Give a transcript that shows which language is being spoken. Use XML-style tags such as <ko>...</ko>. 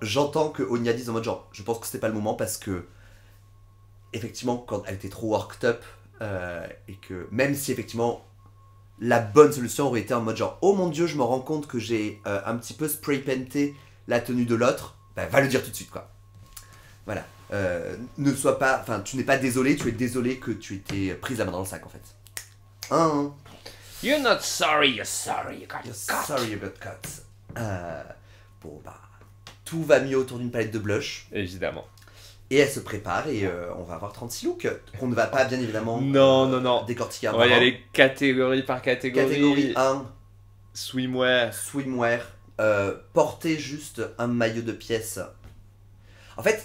<fr>J'entends que Onya dise en mode genre, je pense que c'était pas le moment parce que effectivement quand elle était trop worked up et que même si effectivement la bonne solution aurait été en mode genre oh mon dieu je me rends compte que j'ai un petit peu spray painté la tenue de l'autre, bah va le dire tout de suite quoi. Voilà. Ne sois pas, enfin tu n'es pas désolé, tu es désolé que tu étais prise la main dans le sac en fait. Hein.</fr> <en>You're not sorry, you're sorry, you got You're caught. sorry you got caught.</en> <fr>Bon bah tout va mieux autour d'une palette de blush. Évidemment. Et elle se prépare et on va avoir 36 looks qu'on ne va pas bien évidemment Non. décortiquer. On va y aller catégorie par catégorie. Catégorie 1,</fr> <en>Swimwear.</en> <fr>swimwear, porter juste un maillot de pièce. En fait,</fr>